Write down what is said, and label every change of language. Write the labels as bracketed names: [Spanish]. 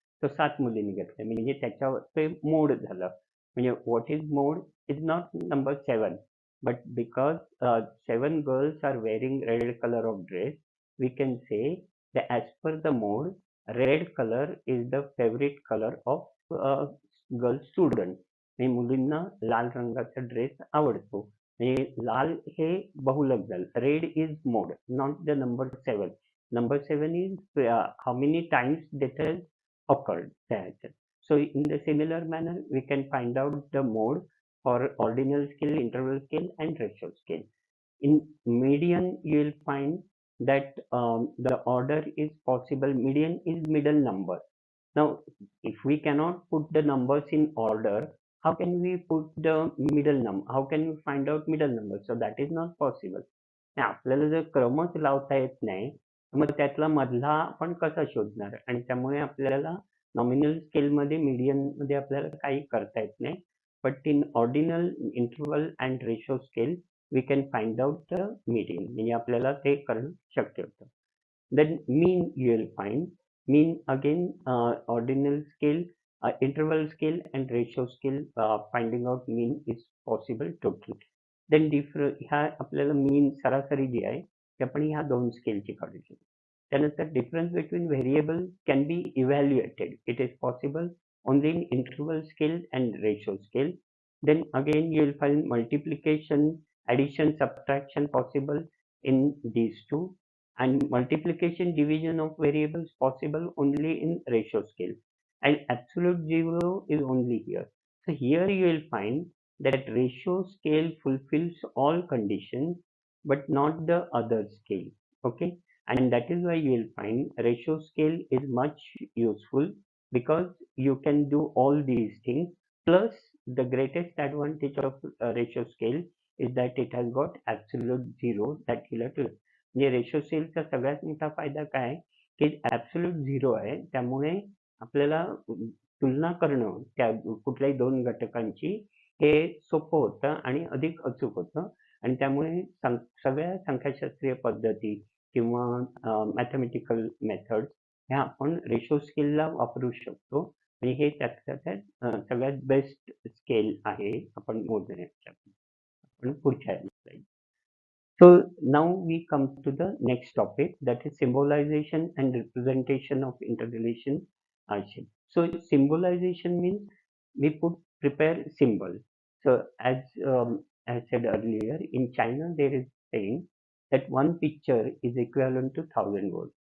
[Marathi] तो 7 मुलींनी घातला. म्हणजे त्याच्यावर ते मोड झालं. [English] म्हणजे what is mode is not number 7, but because 7 girls are wearing red colour of dress, we can say that as per the mode, red color is the favorite color of girl student. [Marathi] म्हणजे मुलींना लाल रंगाचा dress आवडतो. म्हणजे लाल हे बहुलक झालं. [English] Red is mode, not the number 7. Number 7 is how many times that has occurred. So in the similar manner we can find out the mode for ordinal scale, interval scale and ratio scale. In median you will find that the order is possible. Median is middle number. Now if we cannot put the numbers in order, how can we put the middle number? How can we find out middle number? So that is not possible. [Marathi] आपल्याला जर क्रमच लावता येत नाही, तर मग त्यातला मधला आपण कसा शोधणार? आणि त्यामुळे आपल्याला नॉमिनल स्केलमध्ये, मीडियनमध्ये आपल्याला काही करता येत नाही. [English] But in ordinal, interval and ratio scale we can find out the median. [Marathi] म्हणजे आपल्याला ते करणं शक्य होतं. [English] Then mean you will find. Mean again, ordinal scale, interval scale and ratio scale, finding out mean is possible totally. [Marathi] Then ह्या आपल्याला मीन सरासरी जी आहे ती आपण ह्या दोन स्केलची काढू शकतो. [English] त्यानंतर difference between variable can be evaluated. It is possible only in interval scale and ratio scale. Then again you will find multiplication, addition, subtraction possible in these two, and multiplication division of variables possible only in ratio scale, and absolute zero is only here. So here you will find that ratio scale fulfills all conditions but not the other scale. Okay, and that is why you will find ratio scale is much useful, because you can do all these things. Plus the greatest advantage of ratio scale is that it has got absolute zero that you have to. [Marathi] म्हणजे ratio स्केलचा सगळ्यात मोठा फायदा काय, की absolute zero आहे. त्यामुळे आपल्याला तुलना करणं त्या कुठल्याही दोन घटकांची हे सोपं होतं आणि अधिक अचूक होतं. आणि त्यामुळे सगळ्या संख्याशास्त्रीय पद्धती किंवा मॅथमॅटिकल मेथड्स ह्या आपण रेशो स्केलला वापरू शकतो. आणि हे त्यातल्या त्यात सगळ्यात बेस्ट स्केल आहे आपण मोजण्याच्या. आपण पुढच्या slide. [English] So now we come to the next topic, that is symbolization and representation of interrelation. So symbolization means we prepare symbol. So as I said earlier, in China there is saying that one picture is equivalent to 1,000 words.